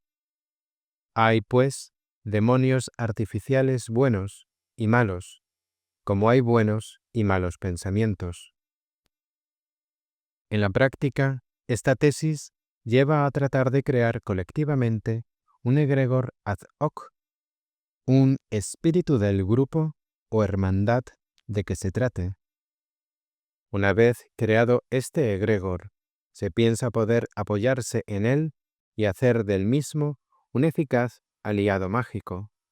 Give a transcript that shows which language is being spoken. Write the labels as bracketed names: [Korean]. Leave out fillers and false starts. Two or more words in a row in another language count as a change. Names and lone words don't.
[Spanish] Hay, pues, demonios artificiales buenos y malos, como hay buenos y malos pensamientos. En la práctica, esta tesis lleva a tratar de crear colectivamente un egregor [Latin] ad hoc, [Spanish] un espíritu del grupo o hermandad de que se trate. Una vez creado este egregor, se piensa poder apoyarse en él y hacer del mismo un eficaz aliado mágico.